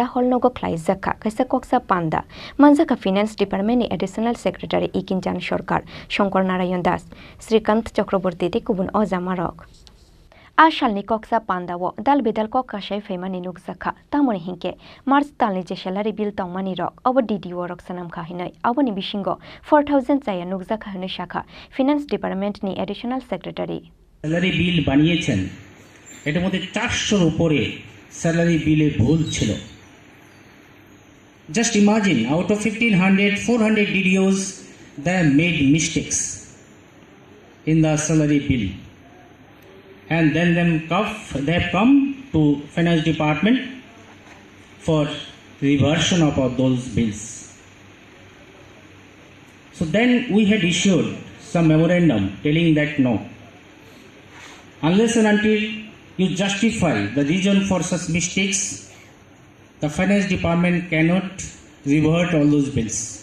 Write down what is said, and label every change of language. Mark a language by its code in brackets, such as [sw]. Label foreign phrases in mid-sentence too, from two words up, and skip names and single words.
[trp] holnogo khlai zakha kaisa koksa panda manjaka [en] finance department [trp] ni [en] additional secretary [trp] Ikinjan Sarkar Shankar Narayan Das Srikant Chakraborty te kubun ojamarok Ashalni koksa pandawo dal bedal kokka shai feimani nukzakha tamoni hinke March talni je [en] salary bill [trp] tongmani rok obo DDO rok sanam khahinai aboni bishingo 4000 chaya nukzakha hine shakha [en] finance department [trp] ni [en] additional secretary [bn] স্যালারি বিল বানিয়েছেন এটার মধ্যে 400 এর উপরে স্যালারি বিলে ভুল ছিল [en] just imagine out of 1500 400 DDOs they have made mistakes in the salary bill and then they have come to finance department for reversion of all those bills. So then we had issued some memorandum telling that no, unless and until you justify the reason for such mistakes, the finance department cannot revert all those bills.